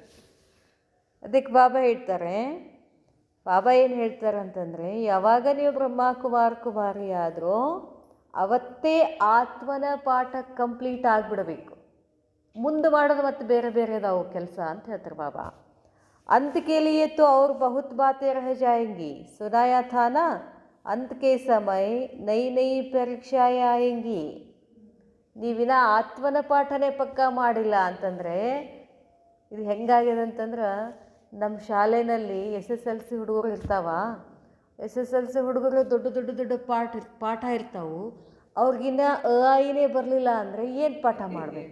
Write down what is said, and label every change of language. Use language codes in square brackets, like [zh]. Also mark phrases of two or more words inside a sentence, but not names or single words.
[kn] ಅದಕ್ಕೆ ಬಾಬಾ ಹೇಳ್ತಾರೆ, ಬಾಬಾ ಏನು ಹೇಳ್ತಾರೆ ಅಂತಂದರೆ, ಯಾವಾಗ ನೀವು ಕುಮಾರಿ ಆದರೂ ಅವತ್ತೇ ಆತ್ಮನ ಪಾಠ ಕಂಪ್ಲೀಟ್ ಆಗಿಬಿಡಬೇಕು. ಮುಂದೆ ಮಾಡೋದು ಮತ್ತೆ ಬೇರೆ ಬೇರೆದಾವು ಕೆಲಸ ಅಂತ ಹೇಳ್ತಾರೆ ಬಾಬಾ. [hi] अंत के लिए तो और बहुत बातें रह जाएंगी. सुनाया था ना, अंत के समय नई नई परीक्षाएं आएंगी. [kn] ನೀವಿನ ಆತ್ಮನ ಪಾಠನೇ ಪಕ್ಕ ಮಾಡಿಲ್ಲ ಅಂತಂದರೆ ಇದು ಹೆಂಗಾಗಿದೆ ಅಂತಂದ್ರೆ, ನಮ್ಮ ಶಾಲೆಯಲ್ಲಿ SSLC ಹುಡುಗರು ಇರ್ತಾವ. SSLC ಹುಡುಗರು ದೊಡ್ಡ ಪಾಠ ಇರ್ತಾವೆ. ಅವ್ರಿಗಿನ್ನ ಐನೇ ಬರಲಿಲ್ಲ ಅಂದರೆ ಏನು ಪಾಠ ಮಾಡಬೇಕು?